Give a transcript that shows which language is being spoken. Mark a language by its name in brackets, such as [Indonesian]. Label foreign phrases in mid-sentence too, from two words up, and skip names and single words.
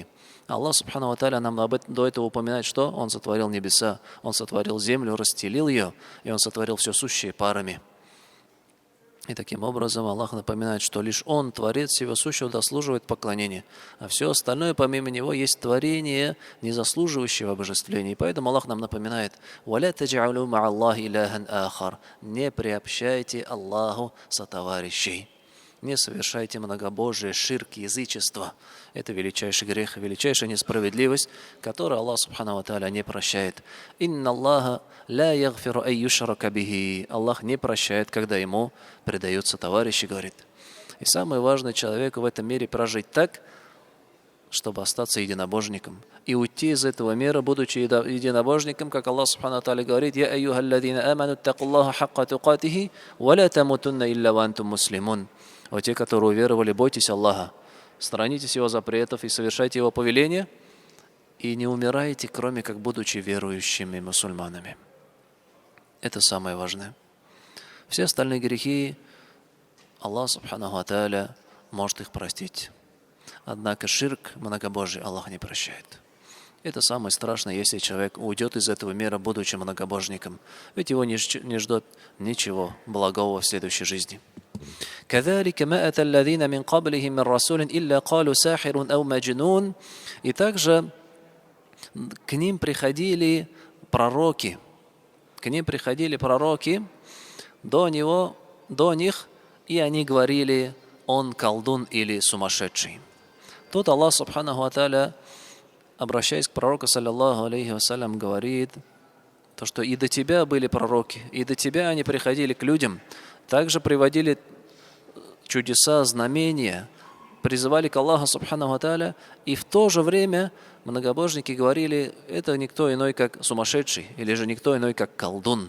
[Russian] Аллах [Arabic] سبحانه وتعالى [Russian] нам до этого упоминает, что Он сотворил небеса, Он сотворил землю, расстелил ее, и Он сотворил все сущее парами. И таким образом Аллах напоминает, что лишь Он, Творец всего сущего, заслуживает поклонения, а все остальное помимо Него есть творение, не заслуживающее обожествления. И поэтому Аллах нам напоминает: [Arabic] «ولا تجعلوا مع الله إلها آخر». [Russian] Не приобщайте Аллаху сотоварищей. Не совершайте многобожие, ширк, язычество. Это величайший грех, величайшая несправедливость, которую Аллах [Arabic] سبحانه وتعالى [Russian] не прощает. [Arabic] «إن الله لا يغفر أن يشرك به». [Russian] Аллах не прощает, когда Ему предаются товарищи, говорит. И самое важное человеку в этом мире прожить так, чтобы остаться единобожником. И уйти из этого мира, будучи единобожником, как Аллах [Arabic] سبحانه وتعالى [Russian] говорит: [Arabic] «يا أيها الذين آمنوا اتقوا الله حق تقاته ولا تموتن إلا وأنتم مسلمون». [Russian] О те, которые уверовали, бойтесь Аллаха, сторонитесь Его запретов и совершайте Его повеления, и не умирайте, кроме как будучи верующими мусульманами. Это самое важное. Все остальные грехи Аллах [Arabic] سبحانه وتعالى [Russian] может их простить. Однако ширк, многобожие, Аллах не прощает. Это самое страшное, если человек уйдет из этого мира, будучи многобожником. Ведь его не ждет ничего благого в следующей жизни. [Arabic] كذلك ما أتى الذين من قبلهم من رسول إلا قالوا ساحر أو مجنون. [Russian] И также к ним приходили пророки до них, и они говорили: он колдун или сумасшедший. Тут Аллах [Arabic] سبحانه وتعالى, [Russian] обращаясь к пророку, [Arabic] صلى الله عليه وسلم, [Russian] говорит, то, что и до тебя были пророки, и до тебя они приходили к людям, также приводили чудеса, знамения, призывали к Аллаху [Arabic] سبحانه وتعالى, [Russian] и в то же время многобожники говорили: это никто иной, как сумасшедший, или же никто иной, как колдун.